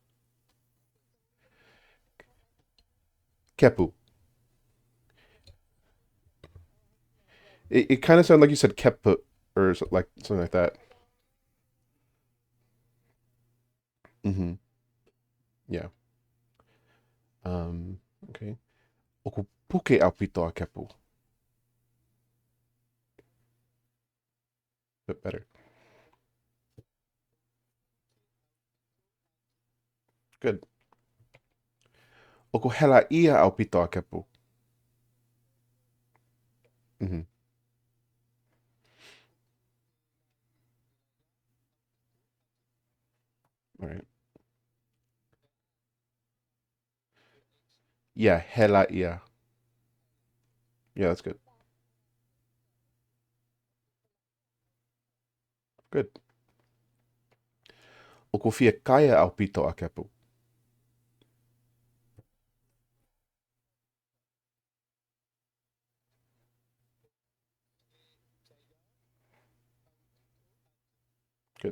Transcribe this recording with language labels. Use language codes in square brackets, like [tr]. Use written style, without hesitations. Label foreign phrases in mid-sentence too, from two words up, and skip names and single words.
[en] Kepu. It kind of sounded like you said kepu or like something like that. Hmm. Yeah. Um, okay. [to] Oku puke au pito a kepu. [en] Bit better. Good. [to] O ko hela ia au pito a kepu. [en] Hmm. All right. Yeah, [to] hela ia. [en] Yeah, that's good. Good. [to] O ko fia kaya au pito a kepu. [en] Good.